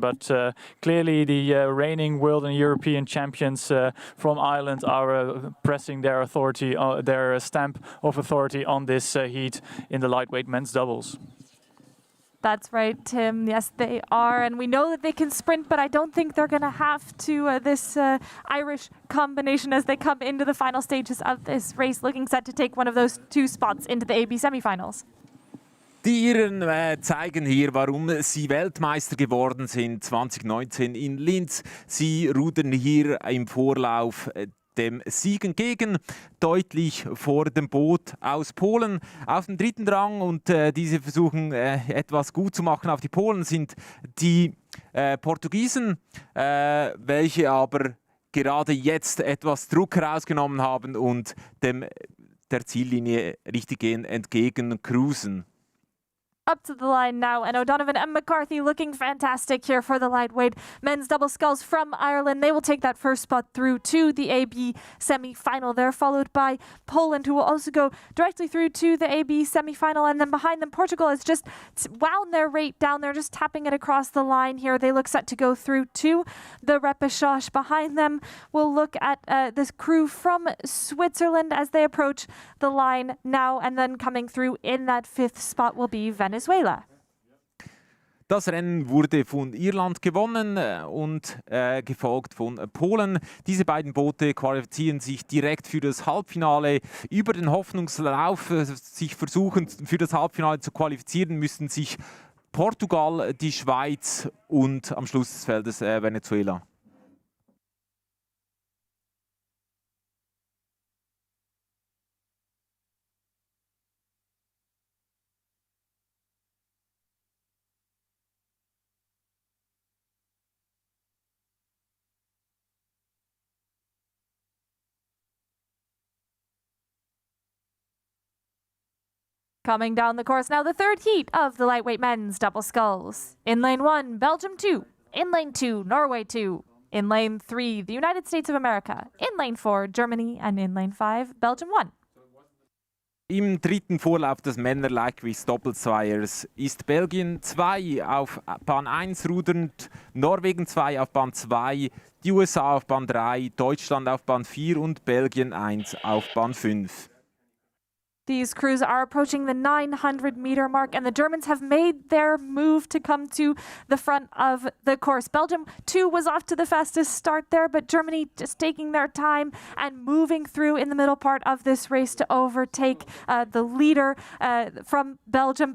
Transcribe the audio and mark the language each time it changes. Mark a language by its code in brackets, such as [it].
[en] But clearly the reigning world and European champions from Ireland are pressing their authority, their stamp of authority on this heat in the lightweight men's doubles. That's right, Tim. Yes, they are. And we know that they can sprint, but I don't think they're going to have to this Irish combination as they come into the final stages of this race, looking set to take one of those 2 spots into the AB semifinals. [de] Die Iren zeigen hier, warum sie Weltmeister geworden sind 2019 in Linz. Sie rudern hier im Vorlauf dem Sieg entgegen, deutlich vor dem Boot aus Polen. Auf dem 3. Rang und diese versuchen etwas gut zu machen auf die Polen sind die Portugiesen, welche aber gerade jetzt etwas Druck herausgenommen haben und der Ziellinie richtig entgegen cruisen. [en] Up to the line now, and O'Donovan and McCarthy looking fantastic here for the lightweight men's double sculls from Ireland. They will take that first spot through to the AB semi-final. They're followed by Poland, who will also go directly through to the AB semi-final. And then behind them, Portugal has just wound their rate down. They're just tapping it across the line here. They look set to go through to the repechage. Behind them, we'll look at this crew from Switzerland as they approach the line now. And then coming through in that 5th spot will be Venezuela. [de] Das Rennen wurde von Irland gewonnen und gefolgt von Polen. Diese beiden Boote qualifizieren sich direkt für das Halbfinale. Über den Hoffnungslauf, sich versuchen für das Halbfinale zu qualifizieren, müssen sich Portugal, die Schweiz und am Schluss des Feldes Venezuela. [en] Coming down the course now, the 3rd heat of the lightweight men's double sculls. In lane 1, Belgium 2. In lane 2, Norway 2. In lane 3, the United States of America. In lane 4, Germany. And in lane 5, Belgium 1. [de] Im 3. Vorlauf des Männer-Leichtgewichts-Doppelzweiers ist Belgien 2 auf Bahn 1 rudernd, Norwegen 2 auf Bahn 2, die USA auf Bahn 3, Deutschland auf Bahn 4 und Belgien 1 auf Bahn 5. [en] These crews are approaching the 900-meter mark, and the Germans have made their move to come to the front of the course. Belgium, too, was off to the fastest start there, but Germany just taking their time and moving through in the middle part of this race to overtake the leader from Belgium.